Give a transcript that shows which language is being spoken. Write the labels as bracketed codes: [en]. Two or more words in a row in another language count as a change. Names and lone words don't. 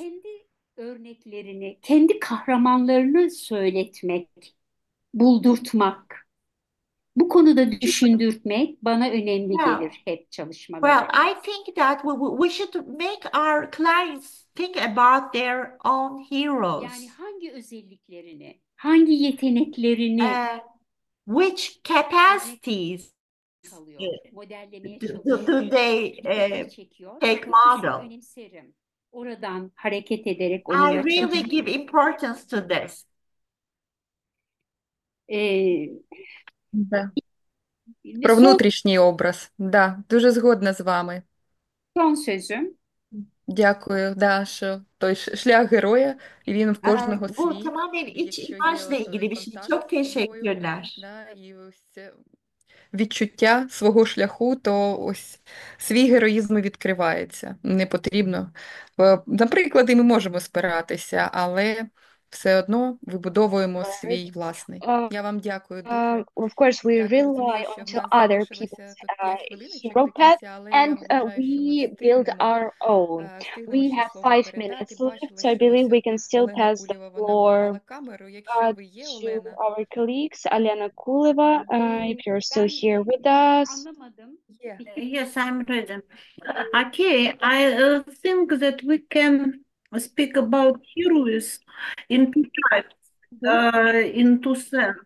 [tr] kendi örneklerini, kendi kahramanlarını söyletmek, buldurtmak, bu konuda düşündürtmek bana önemli [en] Well, [tr] gelir hep [en] well, [tr] çalışmalarımda. [en] I think that we should make our clients think about their own [tr] Yani [en] heroes. [tr] hangi özelliklerini, hangi yeteneklerini [en] Uh, which [tr] örnek [en] capacities [tr] alıyor, modellemeye [en] do [tr] çalışıyor, [en] they [tr] dikkatini çekiyor. [en] take [tr] Bu kısmı [en] model? [tr] önemserim. Oradan hareket ederek [en] I [tr] onunla [en] really give [tr] çalışırım. [en] importance to this. Ee, [uk] Да. Про [tr] son, [uk] внутрішній образ. Да, дуже згодна з вами. [tr] son sözüm. [uk] Дякую, да, що той шлях героя, і він в кожного [tr] Bu [uk] свій. [tr] tamamen [uk] І [tr] iç [uk] якщо є [tr] imajla [uk] от [tr] ilgili bir şey. [uk] контакт [tr] Çok [uk] з собою, [tr] teşekkürler. [uk] да, і ось це відчуття свого шляху, то ось свій героїзм відкривається. Не потрібно. На приклади ми можемо спиратися, але все одно вибудовуємо свій власний. Uh, Я вам дякую дуже. [en] of course, we [uk] Так, я [en] rely [uk] розумію, що в [en] onto [uk] нас [en] other [uk] залишилося [en] people's [uk] тут 5 хвилиночок [en] hero [uk] до [en] path, [uk] кінця, але я [en] and [uk] вважаю, що ми [en] we build [uk] встигнемо, [en] our own. [uk] встигнемо [en] We [uk] ще [en] have [uk] слово [en] 5 minutes [uk] передати. [en] left, [uk] Бачила, [en] so I [uk] що [en] believe [uk] ось [en] we can still [uk] Олена [en] pass the [uk] Кулєва, вона [en] floor [uk] вмикала камеру. Якщо ви є, [en] to [uk] Олена, [en] our colleagues, Alena Kuleva, if you're still [tr] Ben [en] here with us. [tr] anlamadım. [uk] є. [en] Yes, I'm ready. Okay, I think that we can speak about heroes in two types, in two sense,